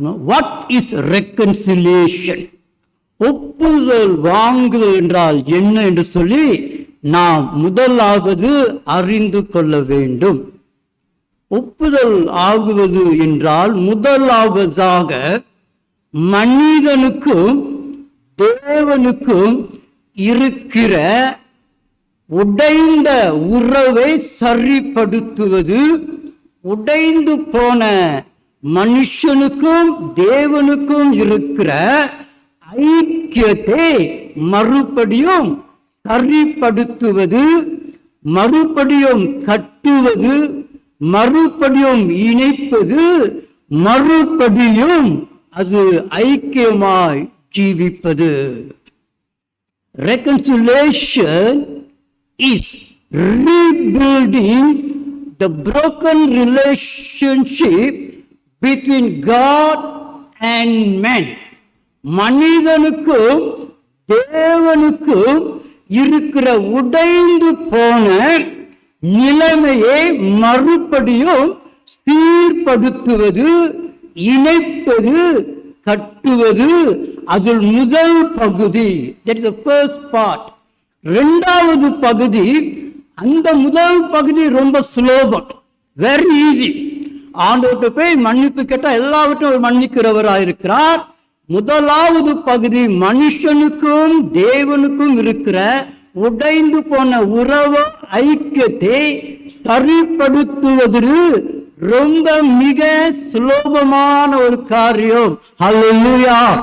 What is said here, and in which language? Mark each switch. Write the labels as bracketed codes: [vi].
[en] What is reconciliation? [ta] ஒப்புதல் வாங்குதல் என்றால் என்ன என்று சொல்லி நாம் முதலாவது அறிந்து கொள்ள வேண்டும். ஒப்புதல் ஆகுவது என்றால் முதலாவதாக மனிதனுக்கும் தேவனுக்கும் இருக்கிற உடைந்த உறவை சரிப்படுத்துவது. உடைந்து போன மனுஷனுக்கும் தேவனுக்கும் இருக்கிற ஐக்கியத்தை மறுபடியும் சரிப்படுத்துவது, மறுபடியும் கட்டுவது, மறுபடியும் இணைப்பது, மறுபடியும் அது ஐக்கியமாய் ஜீவிப்பது. [en] Reconciliation is rebuilding the broken relationship between God and man. [ta] மனிதனுக்கும் தேவனுக்கும் இருக்கிற உடைந்து போன நிலைமையை மறுபடியும் சீர்படுத்துவது, இணைப்பது, கட்டுவது. அதில் முதல் பகுதி, [en] that is the first part. [ta] இரண்டாவது பகுதி, அந்த முதல் பகுதி ரொம்ப சுலபம், வெரி ஈஸி. ஆண்டவர்கிட்ட போய் மன்னிப்பு கேட்டால் எல்லாவற்றையும் மன்னிக்கிறவராயிருக்கிறார். முதலாவது பகுதி மனுஷனுக்கும் தேவனுக்கும் இருக்கிற உடைந்து போன உறவு ஐக்கியத்தை சரிப்படுத்துவது ரொம்ப மிக சுலபமான ஒரு காரியம். ஹல்லேலூயா.